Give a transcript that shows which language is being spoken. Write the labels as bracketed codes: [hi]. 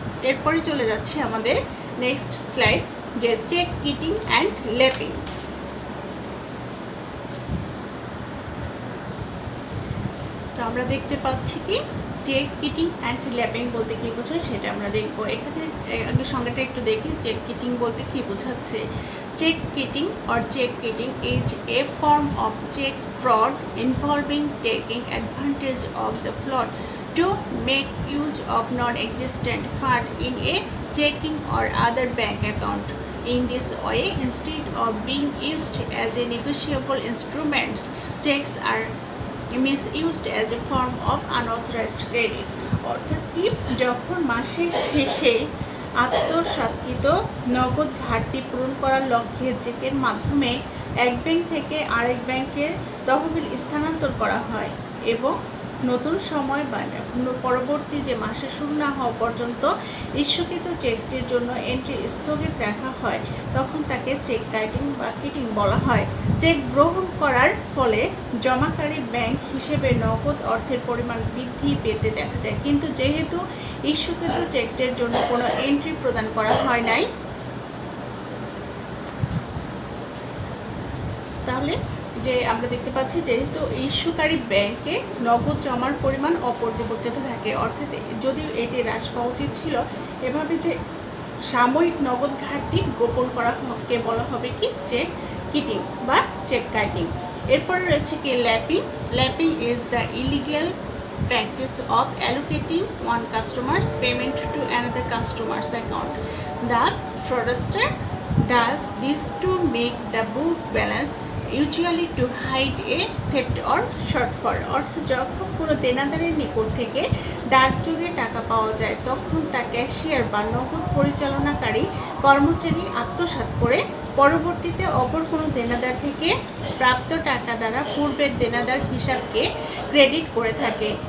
[bn] এরপরে চলে যাচ্ছে আমাদের নেক্সট স্লাইড, যে চেক কিটিং অ্যান্ড ল্যাপিং। তো আমরা দেখতে পাচ্ছি কি চেক কিটিং অ্যান্ড ল্যাপিং বলতে কী বোঝায় সেটা আমরা দেখব। এখানে আগে সংজ্ঞাটা একটু দেখি, চেক কিটিং বলতে কী বোঝাচ্ছে। [en] Check kiting or check kiting is a form of check fraud involving taking advantage of the float to make use of non-existent fund in a checking or other bank account. In this way, instead of being used as a negotiable instruments, checks are misused as a form of unauthorized credit. [bn] অর্থাৎ কি, যখন মাসের শেষে আত্মসাৎকৃত নগদ ঘাটতি পূরণ করার লক্ষ্যে চেকের মাধ্যমে এক ব্যাংক থেকে আরেক ব্যাংকের তহবিল স্থানান্তর করা হয় এবং নতুন সময় বা পরবর্তী যে মাসে শুরু না হওয়া পর্যন্ত ইস্যুকৃত চেকটির জন্য এন্ট্রি স্থগিত রাখা হয়, তখন তাকে চেক কাইটিং বা কিটিং বলা হয়। চেক গ্রহণ করার ফলে জমাকারী ব্যাংক হিসেবে নগদ অর্থের পরিমাণ বৃদ্ধি পেতে দেখা যায়, কিন্তু যেহেতু ইস্যুকৃত চেকটির জন্য কোনো এন্ট্রি প্রদান করা হয় নাই, তাহলে যে আমরা দেখতে পাচ্ছি যেহেতু ইস্যুকারী ব্যাংকে নগদ জমার পরিমাণ অপরিবর্তিত থাকে, অর্থাৎ যদিও এটি হ্রাস পাওয়া উচিত ছিল, এভাবে যে সাময়িক নগদ ঘাটতি গোপন করা কে বলা হবে কি চেক কিটিং বা চেক কাইটিং। এরপর রয়েছে কি lapping. [en] Lapping is the illegal practice of allocating one customer's payment to another customer's account. The fraudster does this to make the book balance, usually to hide a theft or shortfall. [bn] অর্থাৎ যখন কোনো দেনাদারের নিকট থেকে ডাকযোগে টাকা পাওয়া যায়, তখন তা ক্যাশিয়ার বা নগদ পরিচালনাকারী কর্মচারী আত্মসাৎ করে পরবর্তীতে অপর কোনো দেনাদার থেকে প্রাপ্ত টাকা দ্বারা পূর্বের দেনাদার হিসাবকে ক্রেডিট করে থাকে।